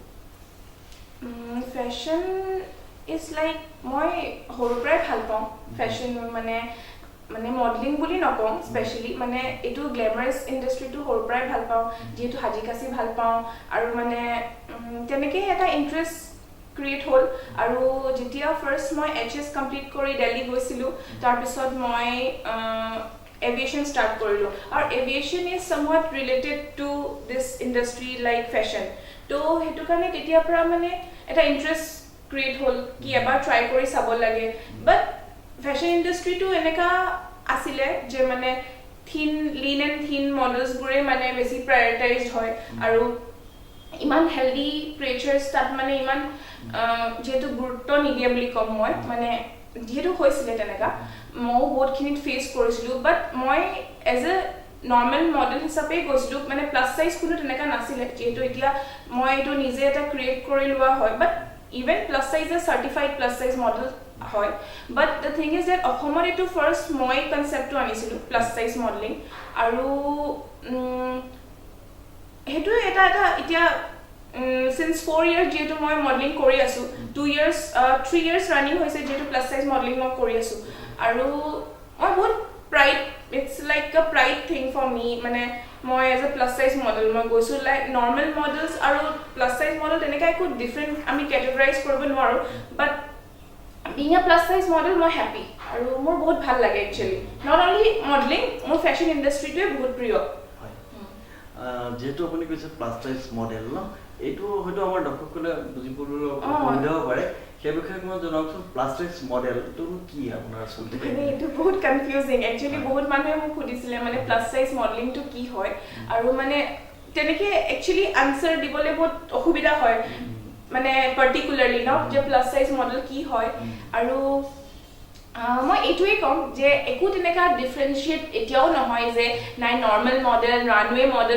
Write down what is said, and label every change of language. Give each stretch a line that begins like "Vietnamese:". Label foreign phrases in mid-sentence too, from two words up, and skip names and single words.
English: fashion is like
Assamese: মই সৰুৰ পৰাই ভাল পাওঁ ফেশ্বন মানে মডেলিং বুলি নকওঁ স্পেচিয়েলি মানে এইটো
English: glamorous industry
Assamese: সৰুৰ পৰাই ভাল পাওঁ যিহেতু সাজি কাচি ভাল পাওঁ আৰু মানে তেনেকৈ এটা
English: interest create
Assamese: হ'ল আৰু যেতিয়া ফাৰ্ষ্ট মই HS কমপ্লিট কৰি দিল্লী গৈছিলোঁ তাৰপিছত মই এভিয়েশ্যন ষ্টাৰ্ট কৰিলোঁ আৰু
English: aviation is somewhat related to this industry like fashion
Assamese: তো সেইটো কাৰণে তেতিয়াৰ পৰা মানে এটা
English: interest create
Assamese: হ'ল কি এবাৰ ট্ৰাই কৰি চাব লাগে
English: but fashion industry
Assamese: এনেকা আছিলে যে মানে
English: lean and thin models
Assamese: মানে বেছি প্ৰায়ৰিটাইজড হয় আৰু ইমান
English: healthy creatures
Assamese: তাত মানে ইমান যিহেতু গুৰুত্ব নিদিয়ে বুলি ক'ম মই মানে যিহেতু হৈছিলে তেনেকা ময়ো বহুতখিনিত ফেচ কৰিছিলোঁ বাট মই
English: as a normal model
Assamese: হিচাপে গৈছিলোঁ মানে
English: plus size
Assamese: কোনো তেনেকা নাছিলে যিহেতু এতিয়া মই এইটো নিজে এটা ক্ৰিয়েট কৰি লোৱা হয়
English: but even plus size a certified plus size model
Assamese: হয়
English: but the thing is that
Assamese: অসমত এইটো ফাৰ্ষ্ট মই কনচেপ্টটো আনিছিলোঁ
English: plus size modeling
Assamese: আৰু সেইটো এটা এতিয়া
English: since 4 years
Assamese: যিহেতু মই মডেলিং কৰি আছোঁ
English: 3 years running
Assamese: হৈছে যিহেতু
English: plus size modeling
Assamese: মই কৰি আছোঁ আৰু মই বহুত প্ৰাইড
English: it's like a pride thing for me
Assamese: মানে মই
English: as a plus size model
Assamese: মই গৈছোঁ
English: like normal models
Assamese: আৰু
English: plus size model
Assamese: তেনেকৈ একো ডিফাৰেণ্ট আমি কেটেগৰাইজ কৰিব নোৱাৰোঁ
English: but being a plus size model
Assamese: মই happy আৰু মোৰ বহুত ভাল লাগে
English: actually not only modeling
Assamese: মোৰ
English: fashion industry
Assamese: টোৱে বহুত প্ৰিয় হয় যেহেতু আপুনি কৈছে
English: plus size model
Assamese: ন এইটো হয়তো আমাৰ দৰ্শকসকলে বুজিবলৈ অসুবিধা হ'ব পাৰে সেই বিষয়ে মই জনাওকচোন
English: plus size model
Assamese: কি আপোনাৰ আচলতে এইটো বহুত কনফিউজিং একচুৱেলি বহুত মানুহে মোক সুধিছিলে মানে
English: plus size modeling
Assamese: কি হয় আৰু মানে তেনেকৈ একচুৱেলি আনচাৰ দিবলৈ বহুত অসুবিধা হয় মানে পাৰ্টিকুলাৰলি ন যে
English: plus size model
Assamese: কি হয় আৰু মই এইটোৱেই ক'ম যে একো তেনেকুৱা ডিফাৰেঞ্চিয়েট এতিয়াও নহয় যে নাই
English: normal model runway model